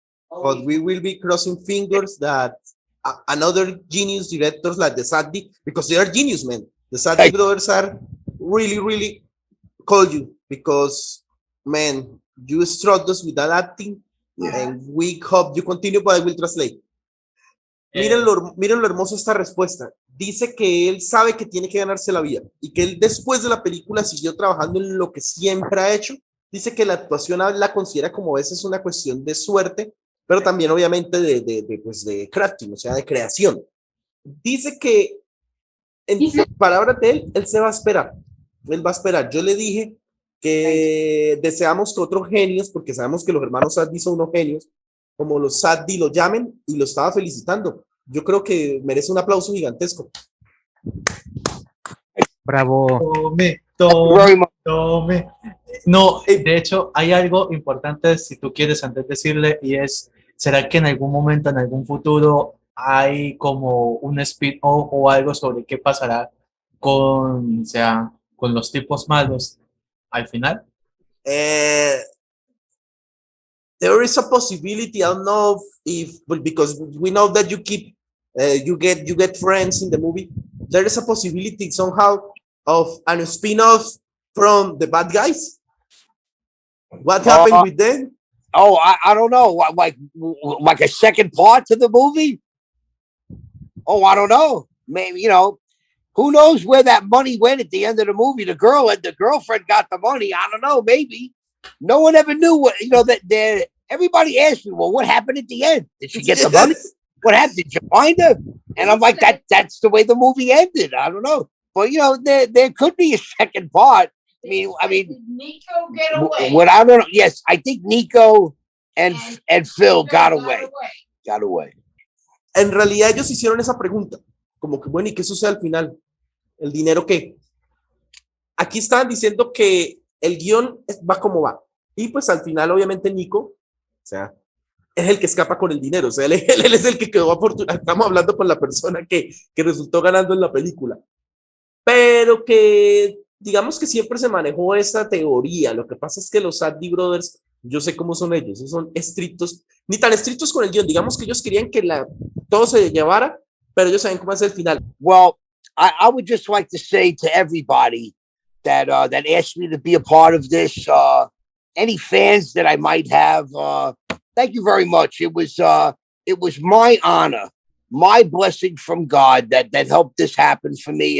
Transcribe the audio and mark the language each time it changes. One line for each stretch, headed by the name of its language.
English: But we will be crossing fingers that another genius directors like the Safdie, because they are genius, man. The Safdie brothers are really, really call you because, man, you struck us with that acting, and we hope you continue, but I will translate.
Spanish: Miren lo hermoso esta respuesta. Dice que él sabe que tiene que ganarse la vida y que él después de la película siguió trabajando en lo que siempre ha hecho. Dice que la actuación la considera como a veces una cuestión de suerte, pero también obviamente de crafting, o sea, de creación. Dice que en palabras de él se va a esperar. Él va a esperar. Yo le dije que deseamos que otros genios, porque sabemos que los hermanos Safdie son unos genios, como los Safdie lo llamen, y lo estaba felicitando. Yo creo que merece un aplauso gigantesco. Bravo. Tome. No, de hecho, hay algo importante, si tú quieres, antes de decirle, y es, ¿será que en algún momento, en algún futuro, hay como un spin-off o algo sobre qué pasará con los tipos malos al final?
English: There is a possibility. I don't know if because we know that you keep you get friends in the movie. There is a possibility somehow of a spin-off from the bad guys. What happened with them? Oh, I don't know. Like a second part to the movie? Oh, I don't know. Maybe, who knows where that money went at the end of the movie? The girlfriend got the money. I don't know. Maybe. No one ever knew what, everybody asked me, well, what happened at the end? Did she get the money? What happened? Did you find her? And I'm like, that's the way the movie ended. I don't know. But, there could be a second part. I mean, Did Nico get away? What I don't know. Yes, I think Nico and Phil got away. Got away.
Spanish: En realidad ellos hicieron esa pregunta, como que bueno, ¿y qué sucede al final? ¿El dinero qué? Aquí estaban diciendo que el guión va como va. Y pues al final, obviamente, Nico, o sea, es el que escapa con el dinero. O sea, él es el que quedó afortunado. Estamos hablando con la persona que resultó ganando en la película. Pero que, digamos que siempre se manejó esta teoría. Lo que pasa es que los Safdie Brothers, yo sé cómo son ellos, son estrictos, ni tan estrictos con el guión. Digamos que ellos querían que todo se llevara, pero ellos saben cómo es el final.
English: Well, I would just like to say to everybody that asked me to be a part of this, any fans that I might have, thank you very much. It was my honor, my blessing from God that helped this happen for me.